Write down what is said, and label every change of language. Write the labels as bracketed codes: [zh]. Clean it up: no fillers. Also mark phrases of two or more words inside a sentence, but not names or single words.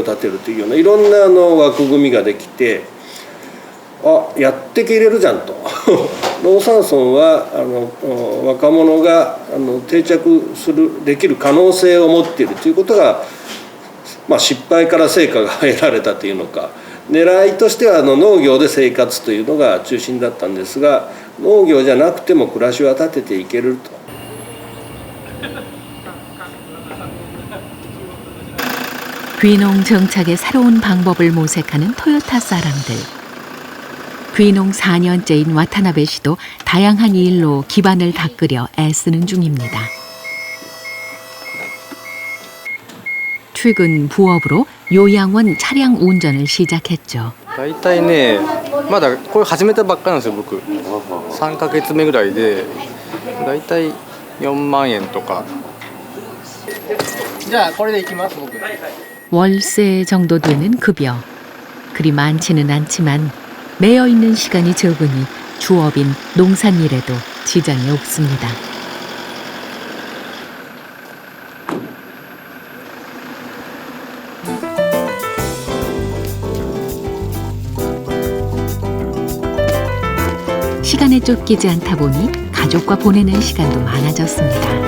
[ja] 立てるというようないろんな枠組みができて、あ、やってけれるじゃんと農山村は若者が定着できる可能性を持っているということが、失敗から成果が得られたというのか、狙いとしては農業で生活というのが中心だったんですが、農業じゃなくても暮らしは立てていけると。 [ko] 귀농 정착의 새로운 방법을 모색하는 토요타 사람들. 귀농 4년째인 와타나베 씨도 다양한 일로 기반을 닦으려 애쓰는 중입니다. 최근 부업으로 요양원 차량 운전을 시작했죠. [ja] だいたいね、まだこれ始めたばっかなんですよ僕。3ヶ月目ぐらいで、だいたい4万円とか。じゃあこれで行きます僕。 [ko] 월세 정도 되는 급여. 그리 많지는 않지만 매여있는 시간이 적으니 주업인 농산일에도 지장이 없습니다. 시간에 쫓기지 않다 보니 가족과 보내는 시간도 많아졌습니다.